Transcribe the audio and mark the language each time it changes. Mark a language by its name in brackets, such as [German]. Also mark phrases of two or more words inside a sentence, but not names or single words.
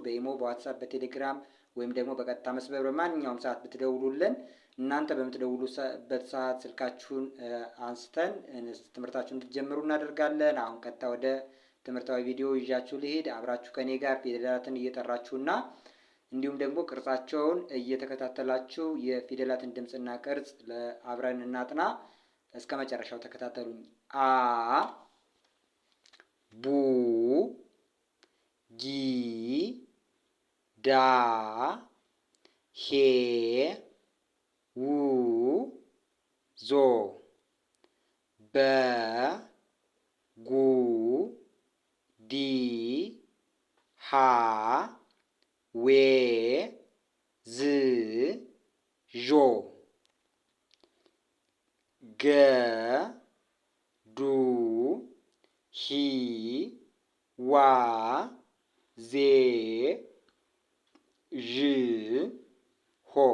[Amharic] በኢሞ፣ በዋትሳፕ፣ በቴሌግራም ወይም ደግሞ በቀጥታ መስመር በማንኛውም ሰዓት ብትደውሉልን እናንተ በምትደውሉበት ሰዓት ስልካችሁን አንስተን ትምህርታችሁን እንድትጀምሩ እናደርጋለን። አሁን ቀጥታ ወደ ትምህርታዊ ቪዲዮ ይዣችሁ ልሄድ። አብራችሁ ከኔ ጋር ፊደላትን እየጠራችሁና እንዲሁም ደግሞ ቅርጻቸውን እየተከታተላችሁ የፊደላትን ድምፅና ቅርጽ አብረን እናጥና። እስከ መጨረሻው ተከታተሉኝ። አ ቡ ጊ ዳ ሄ ው ዞ በ ጉ ዲ ሃ ዌ ዝ ዦ ገ ዱ ሂ ዋ ዜ ዥ ሆ